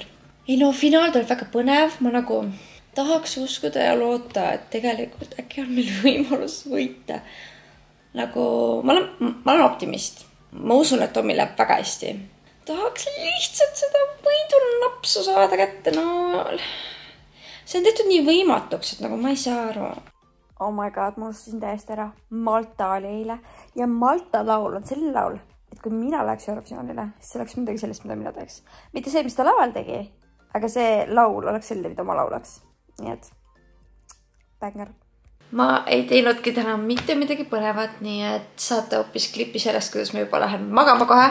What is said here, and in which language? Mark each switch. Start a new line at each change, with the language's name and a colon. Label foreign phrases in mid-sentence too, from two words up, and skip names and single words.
Estonian: Ei no, finaal tuleb väga põnev. Ma nagu tahaks uskuda ja loota, et tegelikult äkki on meil võimalus võita. Nagu, ma olen optimist. Ma usun, et Tommi läheb väga hästi. Tahaks lihtsalt seda võidunapsu saada kätte. No, see on tehtud nii võimatuks, et nagu ma ei saa aru.
English: Oh my god,
Estonian: ma unustasin täiesti ära. Malta oli eile. Ja Malta laul on selline laul, et kui mina läheks Eurovisioonile, siis see oleks midagi sellist, mida mina teeks. Mitte see, mis ta laval tegi, aga see laul oleks selline, mida ma laulaks. Nii et, bänger. Ma ei teinudki täna mitte midagi põnevat, nii et saate hoopis klipi sellest, kuidas ma juba lähen magama kohe.